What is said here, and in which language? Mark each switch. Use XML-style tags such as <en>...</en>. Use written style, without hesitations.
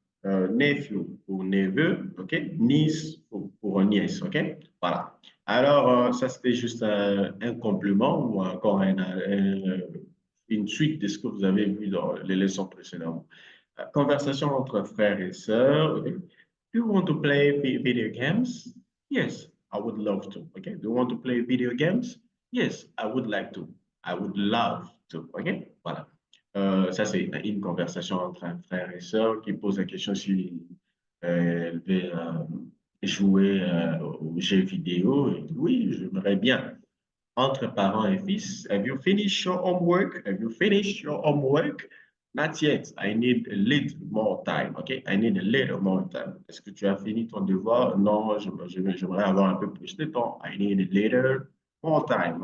<fr>Nephew pour neveu, OK? Niece pour nièce, OK? Voilà. Alors, ça, c'était juste un complément ou encore une suite de ce que vous avez vu dans les leçons précédentes. Conversation entre frères et sœurs. Okay?</fr> <en>Do you want to play video games? Yes, I would love to. Okay. Do you want to play video games? Yes, I would like to. I would love to. OK? Voilà.</en> <fr>Ça, c'est une conversation entre un frère et sœur qui pose la question si elle veut jouer aux jeux vidéo. Et oui, j'aimerais bien. Entre parents et fils,</fr> <en>have you finished your homework? Have you finished your homework? Not yet. I need a little more time. OK? I need a little more time.</en> <fr>Est-ce que tu as fini ton devoir? Non, j'aimerais avoir un peu plus de temps.</fr> <en>I need a little more time.</en>